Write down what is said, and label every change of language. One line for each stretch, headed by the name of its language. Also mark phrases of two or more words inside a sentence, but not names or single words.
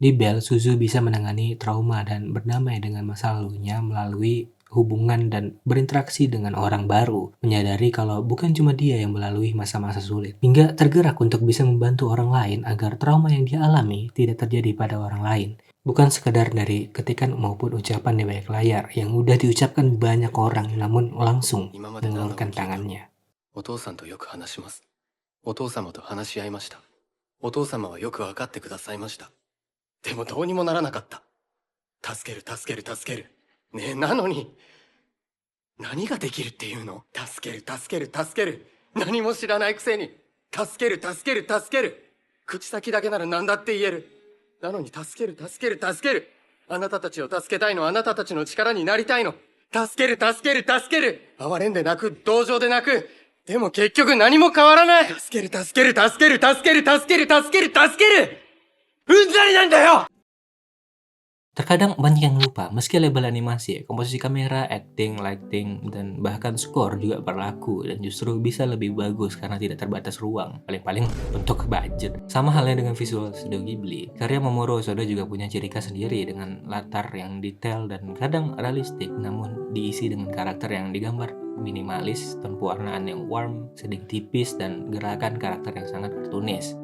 Indonesian: Di Suzu bisa menangani trauma dan berdamai dengan masa lalunya melalui hubungan dan berinteraksi dengan orang baru, menyadari kalau bukan cuma dia yang melalui masa-masa sulit, hingga tergerak untuk bisa membantu orang lain agar trauma yang dia alami tidak terjadi pada orang lain. Bukan sekadar dari ketikan maupun ucapan di balik layar yang udah diucapkan banyak orang, namun langsung mengulurkan tangannya.
Japanese: お父さんとよく話します。お父様と話し合いました。お父様はよく分かってくださいました。でもどうにもならなかった。助ける助ける助ける。ねえ、なのに何ができるっていうの？助ける助ける助ける。何も知らないくせに助ける助ける助ける。口先だけなら何だって言える。なのに助ける助ける助ける。あなたたちを助けたいの、あなたたちの力になりたいの。助ける助ける助ける。哀れんで泣く、同情で泣く。でも結局何も変わらない。助ける助ける助ける助ける助ける助ける助ける。うんざりなんだよ。
Indonesian: Terkadang banyak yang lupa, meski label animasi, komposisi kamera, acting, lighting, dan bahkan skor juga berlaku dan justru bisa lebih bagus karena tidak terbatas ruang, paling-paling untuk budget. Sama halnya dengan visual Studio Ghibli, karya Mamoru Hosoda juga punya ciri khas sendiri dengan latar yang detail dan kadang realistik, namun diisi dengan karakter yang digambar minimalis, tone pewarnaan yang warm, sedikit tipis, dan gerakan karakter yang sangat kartunis.